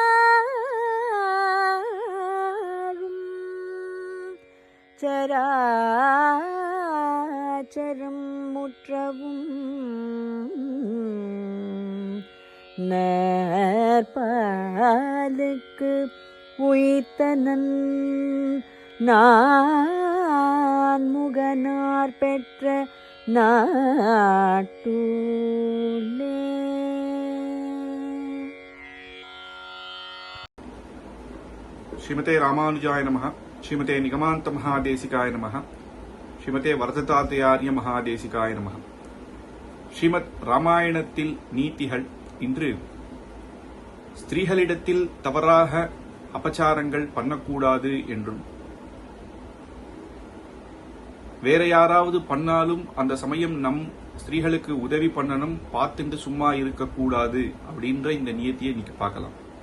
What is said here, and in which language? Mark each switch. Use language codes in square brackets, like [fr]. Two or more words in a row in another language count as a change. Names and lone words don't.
[ta] வாழும் சராச்சரம் முற்றவும் நற்பாலுக்கு உயிர்த்தனன் நான் முகனார் பெற்ற நாட்டூலே. [sa] श्रीमते रामानुजाय नमः, श्रीमते निगमान्त महादेशिकाय नमः, श्रीमते वरदताद्यार्य महादेशिकाय नमः. [ta] ஸ்ரீமத் ராமாயணத்தில் நீதிகள். இன்று ஸ்திரீகளிடத்தில் தவறாக அபச்சாரங்கள் பண்ணக்கூடாது என்றும், வேற யாராவது பண்ணாலும் அந்த சமயம் நம் ஸ்திரீகளுக்கு உதவி பண்ணணும், பார்த்துட்டு சும்மா இருக்கக்கூடாது அப்படின்ற இந்த நியத்தியை இன்னைக்கு பார்க்கலாம்.